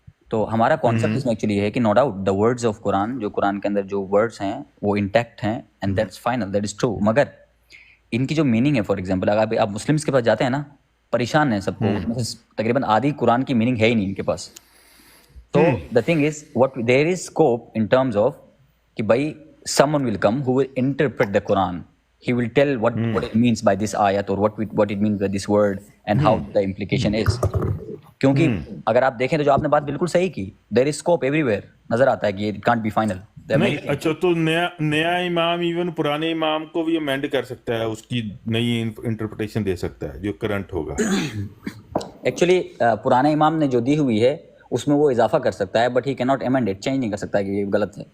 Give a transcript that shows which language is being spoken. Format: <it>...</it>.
<hi>तो हमारा कॉन्सेप्ट इसमें एक्चुअली है कि</hi> <en>no doubt the words of Quran,</en> <hi>जो कुरान के अंदर जो वर्ड्स हैं वो इंटैक्ट हैं,</hi> <en>And that's final, that is true.</en> <hi>मगर इनकी जो मीनिंग है, फॉर एग्जांपल अगर आप मुस्लिम्स के पास जाते हैं ना, परेशान है सबको, उसमें से तकरीबन आधी कुरान की मीनिंग है ही नहीं इनके पास।</hi> <en>तो the thing is what there is scope in terms of</en> <hi>कि भाई</hi> <en>someone will come who will interpret the Quran. He will tell what it means by this ayat, or what it means by this word, and how the implication is.</en> <hi>क्योंकि अगर आप देखें तो जो आपने बात बिल्कुल सही की,</hi> <en>there is scope everywhere,</en> <hi>नजर आता है कि</hi> <en>It can't be final.</en> <hi>नहीं, अच्छा, तो नया इमाम इवन पुराने इमाम को भी अमेंड कर सकता है, उसकी नई इंटरप्रिटेशन दे सकता है जो करंट होगा। एक्चुअली पुराने इमाम ने जो दी हुई है उसमें वो इजाफा कर सकता है,</hi> <en>but he cannot amend it इट,</en> <hi>change नहीं कर सकता कि ये गलत है।</hi>